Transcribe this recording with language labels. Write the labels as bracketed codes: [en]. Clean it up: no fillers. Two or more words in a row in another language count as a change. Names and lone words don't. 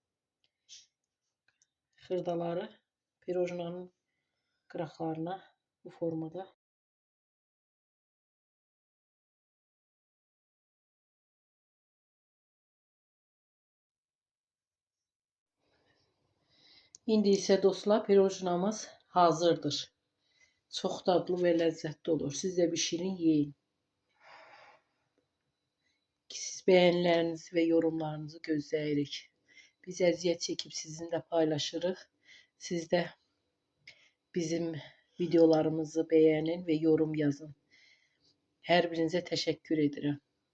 [az] xırdaları pirojnanın qıraqlarına bu formada İndi isə dostlar, pirojnamız hazırdır. Çox dadlı və ləzzətli olur. Siz də bişirin, yeyin. Biz [tr] beğenilerinizi ve yorumlarınızı [az] gözləyirik. Biz əziyyət [tr] çekip sizinle [az] paylaşırıq. [tr] Siz de bizim videolarımızı beğenin ve yorum yazın. Her birinize teşekkür ederim.